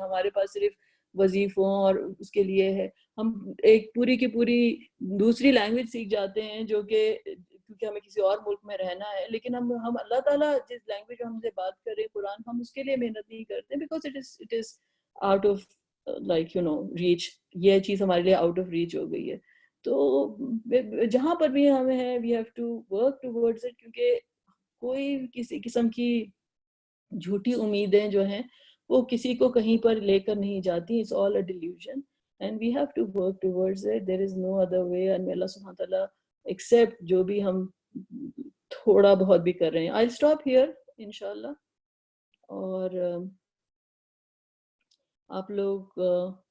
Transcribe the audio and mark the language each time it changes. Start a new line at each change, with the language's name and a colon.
Urdu: ہمارے پاس صرف وظیفوں اور اس کے لیے ہے. ہم ایک پوری کی پوری دوسری لینگویج سیکھ جاتے ہیں جو کہ کیونکہ ہمیں کسی اور ملک میں رہنا ہے، لیکن ہم اللہ تعالیٰ جس لینگویج میں ہم سے بات کر رہے قرآن، ہم اس کے لیے محنت نہیں کرتے
English: Because it is out of like reach.
Urdu: یہ چیز ہمارے لیے آؤٹ آف ریچ ہو گئی ہے. تو جہاں پر بھی ہمیں ہے
English: we have to work towards it,
Urdu: کیونکہ کوئی کسی قسم کی جھوٹی امیدیں جو ہیں وہ کسی کو کہیں پر لے کر نہیں جاتی.
English: It's all a delusion and we have to work towards it. There is no other way. and may Allah subhanahu wa ta'ala accept
Urdu: جو بھی ہم تھوڑا بہت بھی کر رہے ہیں.
English: I'll stop here انشاءاللہ.
Urdu: اور آپ لوگ